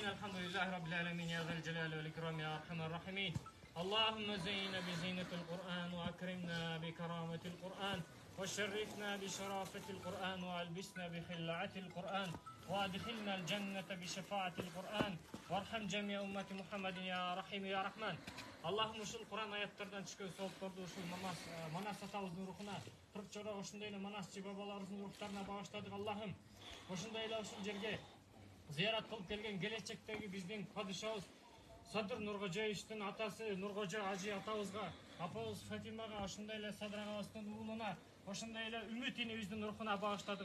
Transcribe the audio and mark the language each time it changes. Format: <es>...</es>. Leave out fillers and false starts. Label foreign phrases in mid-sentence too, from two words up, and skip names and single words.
<ar>الحمد لله رب العالمين يا ذا الجلال والاكرام يا ارحم الراحمين. اللهم زينا بزينة القرآن وأكرمنا بكرامة القرآن وشرفنا بشرافة القرآن وألبسنا بخلعة القرآن وأدخلنا الجنة بشفاعة القرآن وارحم جميع أمة محمد يا رحيم يا رحمن.</ar> <ky>Allah'ım ушул Kur'an аяттардан түшкөн соопторду ушул Манас атабыздын рухуна, 40 жора ошондой эле Манасчы бабаларыбыздын рухтарына багыштадык. Аллахым, ошондой эле ушул жерге зыярат кылып келген келечектеги биздин падышабыз Садыр Нургожоевичтин атасы Нургожо Ажи атабызга, апабыз Фатимага, ошондой эле Садыр агабыздын уулуна, ошондой эле үмүт инибиздин рухуна багыштадык.</ky>